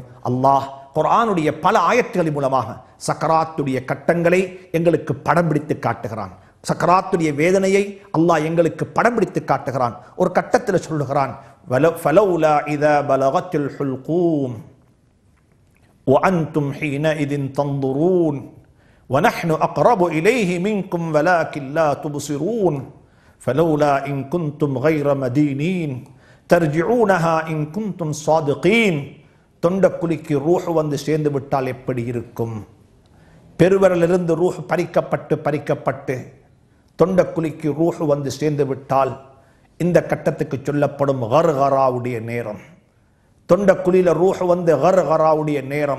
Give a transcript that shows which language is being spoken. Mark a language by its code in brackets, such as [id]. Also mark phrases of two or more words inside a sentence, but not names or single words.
[ta] அல்லாஹ் குர்ஆனுடைய பல ஆயத்துகளின் மூலமாக சக்கராத்துடைய கட்டங்களை எங்களுக்கு படம் பிடித்து காட்டுகிறான். சக்கராத்துடைய வேதனையை அல்லாஹ் எங்களுக்கு படம் பிடித்து காட்டுகிறான். ஒரு கட்டத்தில் சொல்லுகிறான், [ar] فلولا إذا بلغت الحلقوم وأنتم حينئذ تنظرون ونحن أقرب إليه منكم ولكن لا تبصرون فلولا إن كنتم غير مدينين ترجعونها إن كنتم صادقين. [ta] தொண்டக்குழிக்கு ரூஹ் வந்து சேர்ந்து விட்டால் எப்படி இருக்கும்? பெருவரிலிருந்து ரூஹ் பறிக்கப்பட்டு தொண்டக்குழிக்கு ரூஹ் வந்து சேர்ந்து விட்டால் இந்த கட்டத்துக்கு சொல்லப்படும் கர்கராவுடைய நேரம். தொண்டக்குழியில ரூஹ் வந்து கர்கராவுடைய நேரம்.